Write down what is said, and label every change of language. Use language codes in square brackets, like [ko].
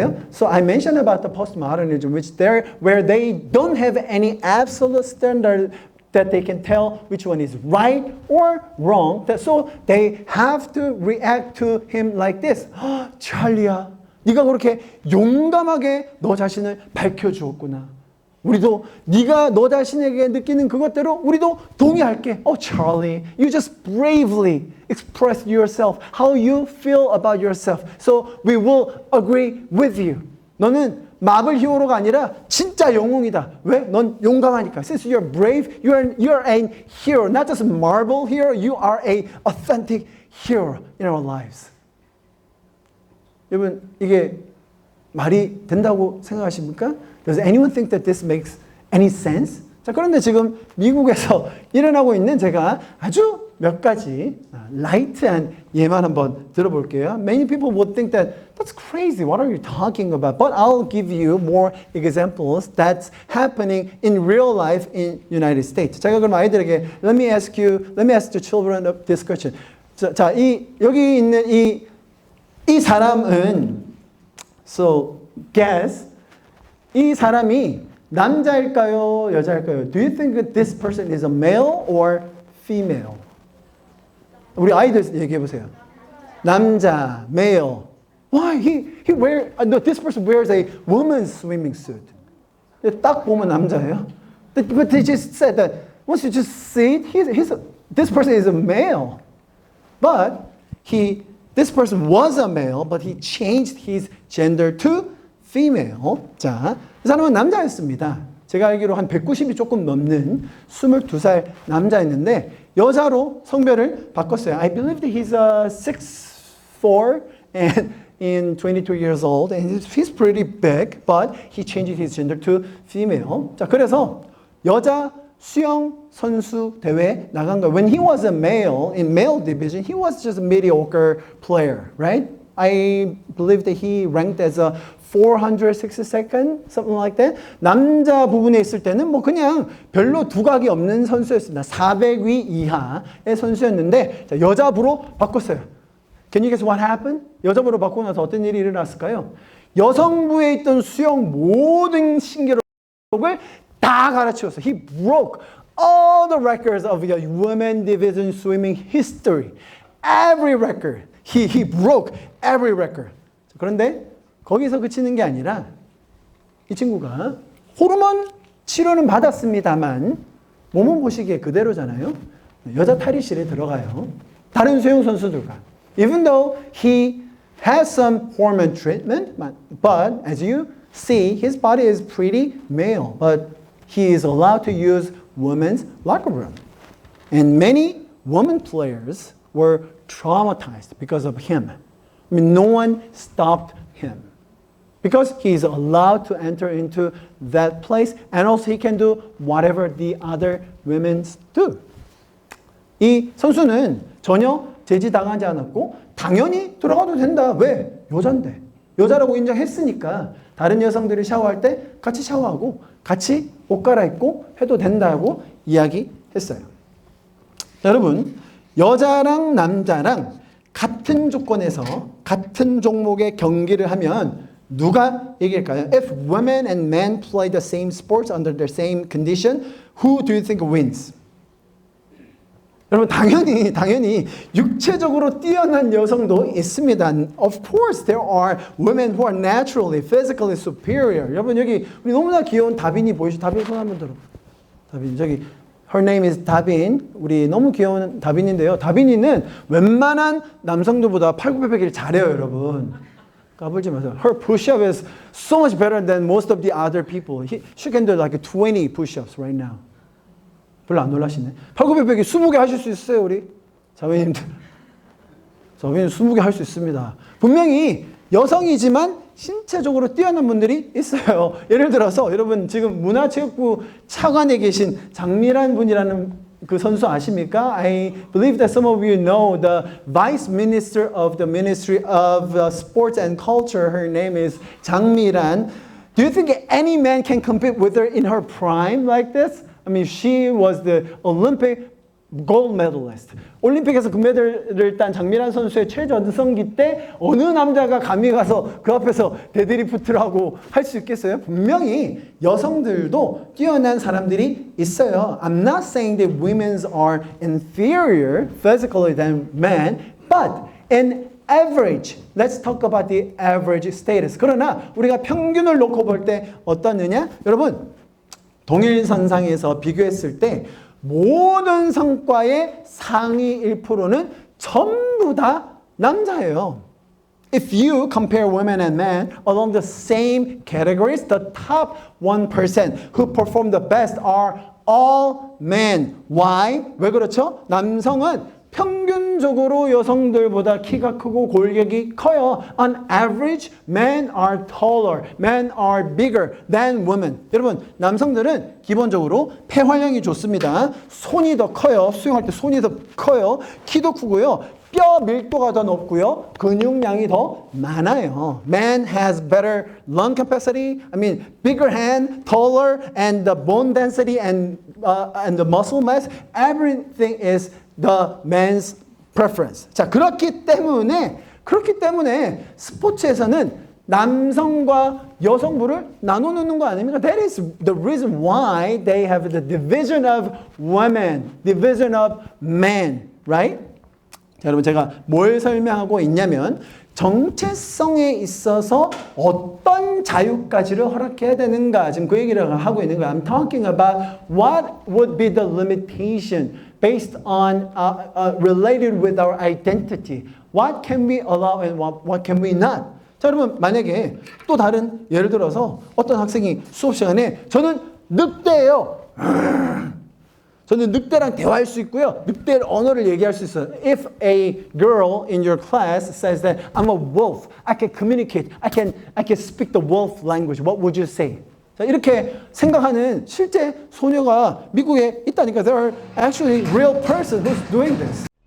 [en] So I mentioned about the postmodernism, where they don't have any absolute standard that they can tell which one is right or wrong. So they have to react to him like this. [ko] 찰리야, 네가 그렇게 용감하게 너 자신을 밝혀주었구나. 우리도 네가 너 자신에게 느끼는 그것대로 우리도 동의할게. [en] Charlie, you just bravely express yourself, how you feel about yourself. So we will agree with you. [ko] 너는 마블 히어로가 아니라 진짜 영웅이다. 왜? 넌 용감하니까. [en] Since you're brave, you're a hero. Not just Marvel hero, you are a authentic hero in our lives. [ko] 여러분, 이게 말이 된다고 생각하십니까? [en] Does anyone think that this makes any sense? [ko] 자, 그런데 지금 미국에서 일어나고 있는 제가 아주 몇 가지 라이트한 예만 한번 들어볼게요. [en] Many people would think that that's crazy. What are you talking about? But I'll give you more examples that's happening in real life in United States. [ko] 제가 그럼 아이들에게 [en] let me ask the children this question. [ko] 자, 여기 있는 이 사람은 [en] so guess [ko] 이 사람이 남자일까요, 여자일까요? [en] Do you think that this person is a male or female? [ko] 우리 아이들 얘기해 보세요. 남자, [en] male. Why no, this person wears a woman's swimming suit. [ko] 딱 보면 남자예요. [en] But they just said that once you just see it, this person is a male. But this person was a male, but he changed his gender to female. [ko] 자, 이 사람은 남자였습니다. 제가 알기로 한 190이 조금 넘는 22살 남자였는데 여자로 성별을 바꿨어요. [en] I believe that he's 6'4" and in 22 years old, and he's pretty big, but he changed his gender to female. [ko] 자, 그래서 여자 수영 선수 대회 나간 거예요. [en] When he was a male, in male division, he was just a mediocre player, right? I believe that he ranked as a 462nd, something like that. [ko] 남자 부분에 있을 때는 뭐 그냥 별로 두각이 없는 선수였습니다. 400위 이하의 선수였는데 자, 여자부로 바꿨어요. [en] Can you guess what happened? [ko] 여자부로 바꾸고 나서 어떤 일이 일어났을까요? 여성부에 있던 수영 모든 신기록을 다 갈아치웠어요. [en] He broke all the records of the women division swimming history. Every record. He broke every record. [ko] 그런데 거기서 그치는 게 아니라 이 친구가 호르몬 치료는 받았습니다만 몸은 보시기에 그대로잖아요. 여자 탈의실에 들어가요. 다른 수영 선수들과. [en] Even though he has some hormone treatment, but as you see, his body is pretty male. But he is allowed to use women's locker room. And many women players were traumatized because of him. I mean, no one stopped him. Because he is allowed to enter into that place and also he can do whatever the other women do. [ko] 이 선수는 전혀 제지당하지 않았고 당연히 들어가도 된다. 왜? 여잔데. 여자라고 인정했으니까 다른 여성들이 샤워할 때 같이 샤워하고 같이 옷 갈아입고 해도 된다고 이야기했어요. 자, 여러분, 여자랑 남자랑 같은 조건에서 같은 종목의 경기를 하면 누가 이길까요? [en] If women and men play the same sports under the same condition, who do you think wins? [ko] 여러분 당연히 육체적으로 뛰어난 여성도 있습니다. [en] Of course there are women who are naturally, physically superior. [ko] 여러분 여기 우리 너무나 귀여운 다빈이 보이시죠? 다빈 손 한번 들어. 다빈 저기 [en] her name is [ko] 다빈. 우리 너무 귀여운 다빈인데요. 다빈이는 웬만한 남성들보다 팔굽혀펴기를 잘해요, 여러분. 까불지 마세요. [en] Her push-up is so much better than most of the other people. She can do like 20 push-ups right now. [ko] 별로 안 놀라시네. 팔굽혀펴기 20개 하실 수 있어요, 우리? 자매님들. 자매님 20개 할 수 있습니다. 분명히 여성이지만 신체적으로 뛰어난 분들이 있어요. 예를 들어서 여러분 지금 문화체육부 차관에 계신 장미란 분이라는 그 선수 아십니까? [en] I believe that some of you know the Vice Minister of the Ministry of Sports and Culture. Her name is 장미란. Do you think any man can compete with her in her prime like this? I mean, she was the Olympic gold medalist. [ko] 올림픽에서 금메달을 딴 장미란 선수의 최전성기 때 어느 남자가 감히 가서 그 앞에서 데드리프트를 하고 할 수 있겠어요? 분명히 여성들도 뛰어난 사람들이 있어요. [en] I'm not saying that women are inferior physically than men, but in average, let's talk about the average status. [ko] 그러나 우리가 평균을 놓고 볼 때 어떻느냐? 여러분, 동일선상에서 비교했을 때 모든 성과의 상위 1%는 전부 다 남자예요. [en] If you compare women and men along the same categories, the top 1% who perform the best are all men. Why? [ko] 왜 그렇죠? 남성은 평균적으로 여성들보다 키가 크고 골격이 커요. [en] On average, men are taller, men are bigger than women. [ko] 여러분, 남성들은 기본적으로 폐활량이 좋습니다. 손이 더 커요. 수영할 때 손이 더 커요. 키도 크고요. 뼈 밀도가 더 높고요. 근육량이 더 많아요. [en] Man has better lung capacity. I mean, bigger hand, taller, and the bone density and the muscle mass. Everything is the man's preference. [ko] 자, 그렇기 때문에 스포츠에서는 남성과 여성부를 나눠 놓는 거 아닙니까? [en] That is the reason why they have the division of women, division of men, right? [ko] 자, 여러분 제가 뭘 설명하고 있냐면 정체성에 있어서 어떤 자유까지를 허락해야 되는가 지금 그 얘기를 하고 있는 거예요. [en] I'm talking about what would be the limitation based on related with our identity. What can we allow and what can we not? [ko] 자, 여러분 만약에 또 다른 예를 들어서 어떤 학생이 수업 시간에 저는 늑대예요. 저는 늑대랑 대화할 수 있고요. 늑대 언어를 얘기할 수 있어요. [en] If a girl in your class says that I'm a wolf, I can communicate, I can speak the wolf language. What would you say? [ko] 자, 이렇게 생각하는 실제 소녀가 미국에 있다니까. [en] There are actually real person who's doing this.